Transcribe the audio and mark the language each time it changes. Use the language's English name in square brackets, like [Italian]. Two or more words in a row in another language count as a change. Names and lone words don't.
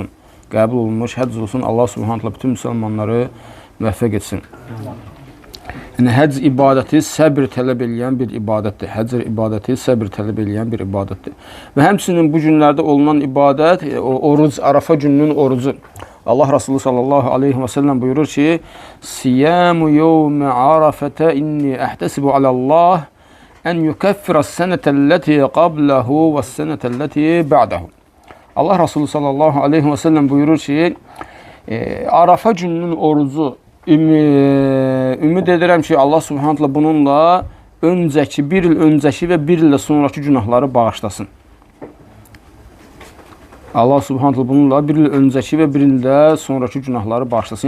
[Azerbaijani] Qəbul olunmuş həcc olsun. [Arabic] الله سبحانه تعالى [Azerbaijani] bütün müsəlmanları müvəffəq etsin. Yəni həcc ibadəti səbr tələb edən bir ibadətdir. Həcc ibadəti səbr tələb edən bir ibadətdir. Və həmçinin bu günlərdə olunan ibadət oruc, Arafa gününün orucu. Allah Resulü [Arabic] صلى الله عليه وسلم [Azerbaijani] buyurur ki: [Arabic] "صيام يوم عرفة إني أحتسب على الله أن يكفر السنة التي قبله والسنة التي بعده." [Azerbaijani] Allah Resulü [Arabic] صلى الله عليه وسلم [Azerbaijani] buyurur ki, Arafa gününün orucu ümid edirəm ki, [Arabic] الله سبحانه تعالى [Azerbaijani] bununla öncəki, bir il öncəki və bir illə sonraki günahları bağışlasın. [Arabic] الله سبحانه تعالى [Azerbaijani] bununla bir il öncəki və bir ildə sonraki günahları bağışlasın.